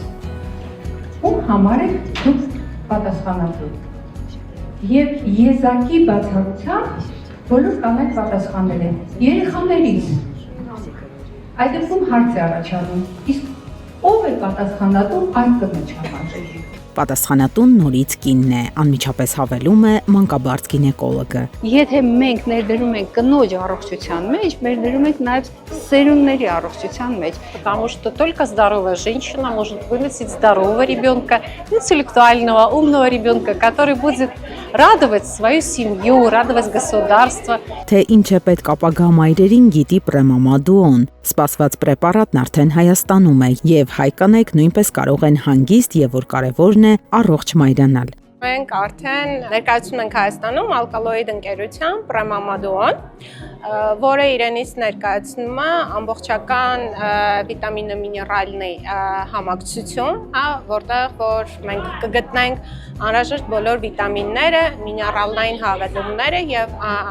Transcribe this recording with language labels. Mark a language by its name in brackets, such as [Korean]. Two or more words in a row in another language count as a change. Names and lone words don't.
[Armenian] ում համար եք դուք պատասխանատու։ Եվ եզակի բացառությամբ բոլոր կանայք պատասխանել են երեխաներից։ Այդ դեպքում հարց է առաջանում, իսկ ով է պատասխանատու այդ կնոջ համար։ Պատասխանատուն նորից կինն է, անմիջապես հավելում է մանկաբարձ գինեկոլոգը։ Եթե մենք ներդրում ենք կնոջ առողջության մեջ, ներդրում ենք նաև սերունդների առողջության մեջ, [Russian] потому что только здоровая женщина может выносить здорового ребенка, интеллектуального, умного ребенка, который будет радовать свою семью, радовать государство. [Armenian] Թե ինչ է պետք ապագա մայրերին գիտի Պրեմամադուոն։ Սպասված պրեպարատն արդեն Հայաստանում է եւ հայ կանայք նույնպես կարող են հանգիստ եւ որ կարեւորն է առողջ մայրանալ։ Մենք արդեն ներկայացնում ենք Հայաստանում ալկալոիդ ընկերության Պրեմամադուոն, որը իրենից ներկայացնում է ամբողջական վիտամինը միներալնի համակցություն, որտեղ որ մենք կգտնենք անհրաժեշտ բոլոր վիտամինները, միներալնային հավելումները եւ